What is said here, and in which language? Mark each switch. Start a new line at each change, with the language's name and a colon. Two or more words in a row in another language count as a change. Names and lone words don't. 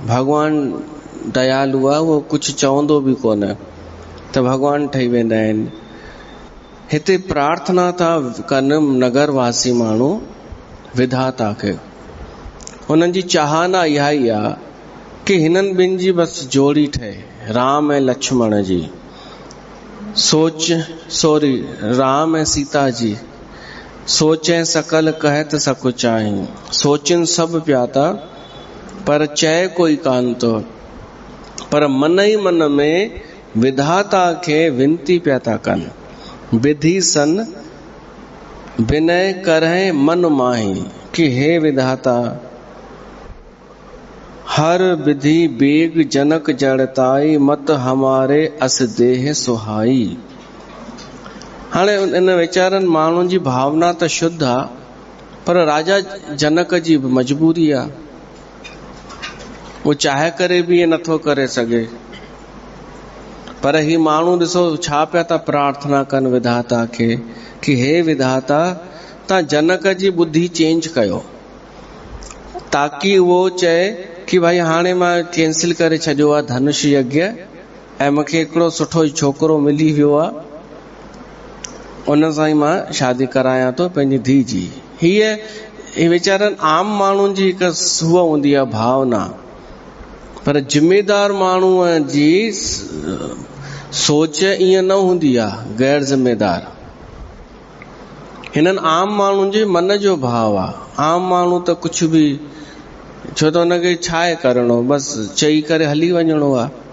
Sindhi: भॻवान दयालु आहे, उहो कुझु चवंदो बि कोन, त भॻवान ठही वेंदा आहिनि। हिते प्रार्थना था कनि नगरवासी माण्हू विधाता खे। हुननि जी चाहना इहा ई आहे कि हिननि ॿिनि जी बसि जोड़ी ठहे, राम ऐं लक्ष्मण जी। राम ऐं सीता जी।
Awadhi: सोचें सकल कहत सकुच आहीं,
Sindhi: सोचनि सभु पिया था पर चए कोई कान थो। पर मन ई मन में विधाता खे विनती पिया था कनि।
Awadhi: विधि सन विनय करहि मन माही, कि हे विधाता हर विधि बेग जनक जड़ताई, मत हमारे अस देह सुहाई।
Sindhi: हाणे इन वीचारनि माण्हुनि जी भावना त शुद्ध आहे, पर राजा जनक जी बि मजबूरी आहे। वो चाहे करे बि इहे नथो करे सघे। पर ही माण्हू ॾिसो छा पिया था प्रार्थना कनि विधाता खे, कि हे विधाता तव्हां जनक जी बुद्धि चेंज कयो, ताकि उहो चए कि भाई हाणे मां कैंसिल करे छॾियो आहे धनुष यज्ञ, ऐं मूंखे हिकिड़ो सुठो छोकिरो मिली वियो आहे, उन सां ई मां शादी करायां थो पंहिंजी धीउ जी। हीअ वीचारनि आम माण्हुनि जी हिकु हूअ हूंदी आहे भावना। पर जिम्मेदार माण्हूअ जी सोच ईअं न हूंदी आहे, गैर जिम्मेदार। हिननि आम माण्हुनि जे मन जो भाव आहे। आम माण्हू त कुझु बि, छो त हुनखे छा आहे करिणो, बसि चई करे हली वञिणो आहे।